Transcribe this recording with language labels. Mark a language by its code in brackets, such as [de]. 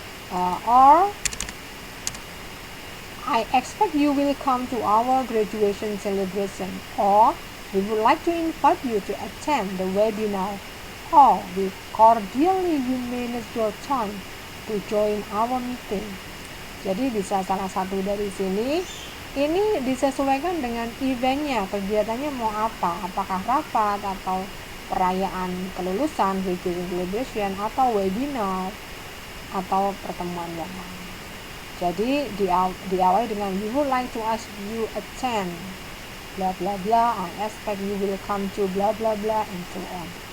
[en] Or, I expect you will come to our graduation celebration. Or, we would like to invite you to attend the webinar. Or, we cordially manage your time to join our meeting. [id] Jadi bisa salah satu dari sini. Ini disesuaikan dengan eventnya, kegiatannya mau apa, apakah rapat atau perayaan kelulusan, [en] graduation celebration, [id] atau webinar, atau pertemuan yang lain. Jadi diawali dengan [en] we would like to ask you attend bla bla bla, I expect you will come to bla bla bla, and so on.